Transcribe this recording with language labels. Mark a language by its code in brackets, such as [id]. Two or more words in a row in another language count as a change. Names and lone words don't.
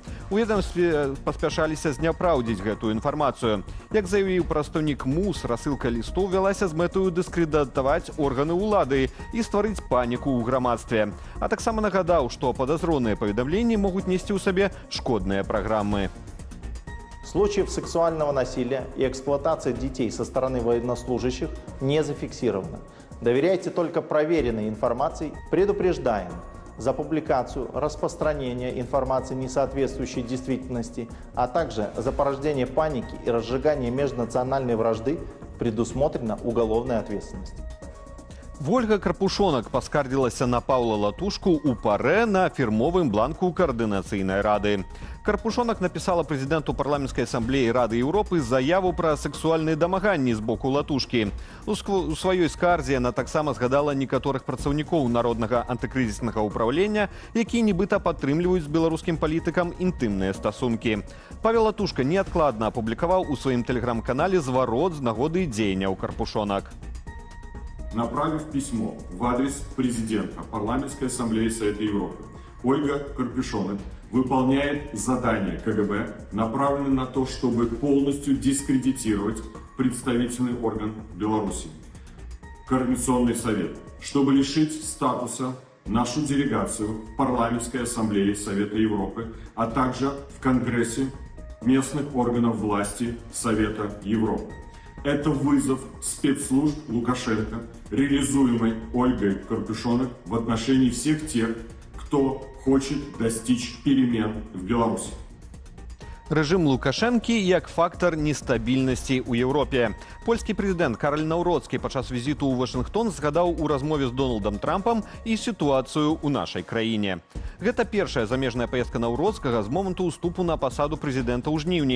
[be] У ведамстве паспяшаліся зняпраўдзіць гэтую інфармацыю. Як заявіў прадстаўнік МУЗ, рассылка лістоў вялася з мэтаю дыскрэдытаваць органы ўлады і стварыць паніку ў грамадстве. А таксама нагадаў, што падазроныя паведамленні могуць несці ў сабе шкодныя праграмы. [ru] Случаев сексуального насилия и эксплуатации детей со стороны военнослужащих не зафиксировано. Доверяйте только проверенной информации. Предупреждаем за публикацию, распространение информации, не соответствующей действительности, а также за порождение паники и разжигание межнациональной вражды предусмотрена уголовная ответственность. [be] Вольга Карпушонак паскардзілася на Паўла Латушку ў парэ на фірмовым бланку Каардынацыйнай рады. Карпушонак напісала прэзідэнту парламенцкай асамблеі Рады Еўропы заяву пра сексуальныя дамаганні з боку Латушкі. У сваёй скардзе яна таксама згадала некаторых працаўнікоў народнага антыкрызіснага ўпраўлення, якія нібыта падтрымліваюць з беларускім палітыкам інтымныя стасункі. Павел Латушка неадкладна апублікаваў у сваім тэлеграм-канале зварот з нагоды дзеянняў Карпушонак. [ru] Направив письмо в адрес президента Парламентской ассамблеи Совета Европы, Ольга Карпушонок выполняет задание КГБ, направленное на то, чтобы полностью дискредитировать представительный орган Беларуси, Координационный совет, чтобы лишить статуса нашу делегацию в Парламентской ассамблее Совета Европы, а также в Конгрессе местных органов власти Совета Европы. Это вызов спецслужб Лукашенко, реализуемый Ольгой Карпушонок в отношении всех тех, кто хочет достичь перемен в Беларуси. [be] Рэжым Лукашэнкі як фактар нестабільнасці ў Еўропе. Польскі прэзідэнт Караль Наўроцкі падчас візіту ў Вашынгтон згадаў у размове з Дональдам Трампам і сітуацыю ў нашай краіне. Гэта першая замежная паездка Наўроцкага з моманту ўступу на пасаду прэзідэнта ў жніўні.